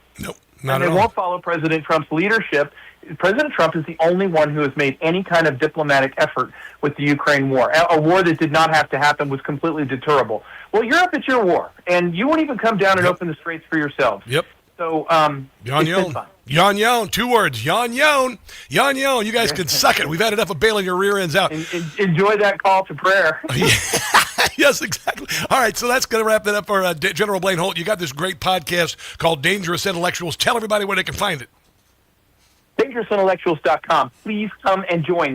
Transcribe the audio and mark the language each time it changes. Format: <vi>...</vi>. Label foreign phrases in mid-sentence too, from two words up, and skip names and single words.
<en>Nope. And they won't follow President Trump's leadership. President Trump is the only one who has made any kind of diplomatic effort with the Ukraine war. A war that did not have to happen, was completely deterrable. Well, Europe, it's your war, and you won't even come down and open the straits for yourselves. Yep. So, Yon Yon. Yon Yon, 2 words. Yon Yon. Yon Yon. You guys can suck it. We've had enough of bailing your rear ends out. Enjoy that call to prayer. Yes, exactly. All right, so that's going to wrap that up for General Blaine Holt. You got this great podcast called Dangerous Intellectuals. Tell everybody where they can find it. DangerousIntellectuals.com. Please come and join.</en>